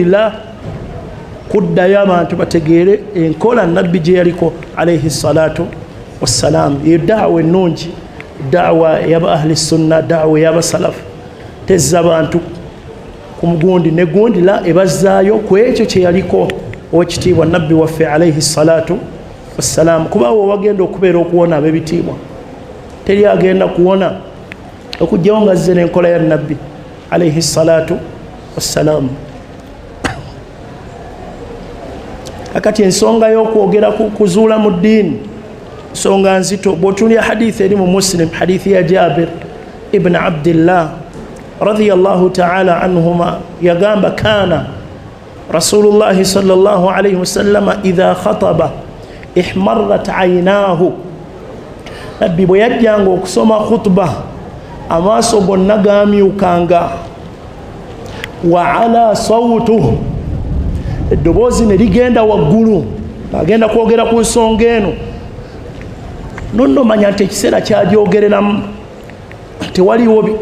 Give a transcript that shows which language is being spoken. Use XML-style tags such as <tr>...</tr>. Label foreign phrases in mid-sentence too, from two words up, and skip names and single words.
<lg>la kuddayo abantu bategeere enkola nabbi gye yaliko</lg> <ar>عليه الصلاة والسلام</ar> <lg>eyo da'wa ennungi da'wa yaba</lg> <ar>أهل السنة</ar> <lg>da'wa yaba salafu tezza bantu ku mugundi ne gundi la ebazzaayo ku ekyo kye yaliko owekitiibwa nabbi waffe</lg> <ar>عليه الصلاة والسلام</ar> <lg>kuba wo wagenda okubeera okuwona ab'ebitiibwa teri agenda kuwona okujjawo nga azze n'enkola ya nabbi</lg> <ar>عليه الصلاة والسلام</ar> <lg>akati ensonga y'okwogera kuzuula mu ddiini nsonga nzito bw'otunulira hadithi eri mu Muslim hadithi ya Jabir ibn Abdillah</lg> <ar>رضي الله تعالى عنهما</ar> <lg>yagamba</lg> <ar>كان رسول الله صلى الله عليه وسلم إذا خطب احمرت عيناه</ar> <lg>nabbi bwe yajjanga okusoma khutba amaaso gonna gaamyukanga</lg> <ar>وعلا صوته</ar> <lg>eddoboozi ne ligenda waggulu agenda kwogera ku nsonga eno nonno manya nti ekiseera kyagyogereramu tewaliwo</lg>